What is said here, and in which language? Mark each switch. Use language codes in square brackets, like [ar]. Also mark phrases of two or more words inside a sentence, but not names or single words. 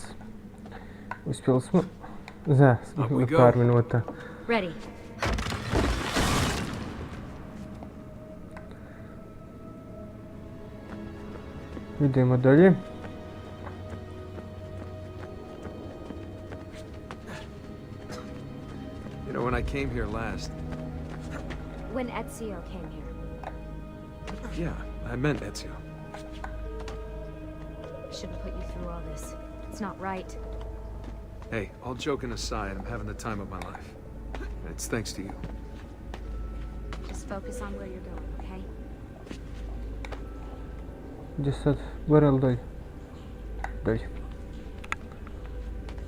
[hr] Uspjeli smo za par minuta. Ready. Idemo dalje. [en] You know, when I came here last... When Ezio came here. Yeah, I meant Ezio. Shouldn't put you through all this. It's not right. Hey, all joking aside, I'm having the time of my life. And it's thanks to you. Just focus on where you're going, okay? [hr] Gdje sad? Gore ili dolje? Dolje.